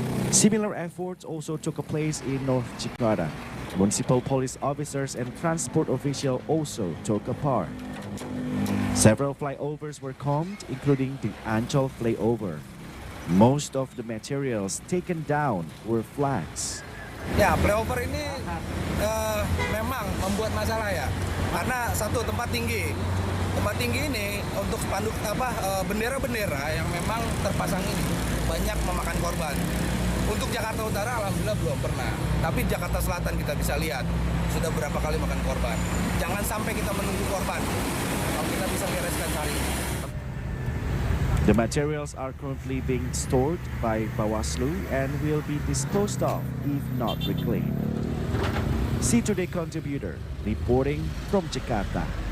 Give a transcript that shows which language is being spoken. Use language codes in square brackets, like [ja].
[en] Similar efforts also took place in North Jakarta. Municipal police officers and transport officials also took a part. Several flyovers were combed, including the Ancol flyover. Most of the materials taken down were flags. [id] Ya, flyover ini memang membuat masalah ya, karena satu tempat tinggi ini untuk spanduk bendera-bendera yang memang terpasang ini banyak memakan korban. Untuk Jakarta Utara alhamdulillah belum pernah, tapi Jakarta Selatan kita bisa lihat sudah berapa kali makan korban. Jangan sampai kita menunggu korban, kalau kita bisa bereskan hari ini. [en] The materials are currently being stored by Bawaslu and will be disposed of if not reclaimed. See Today contributor reporting from Jakarta.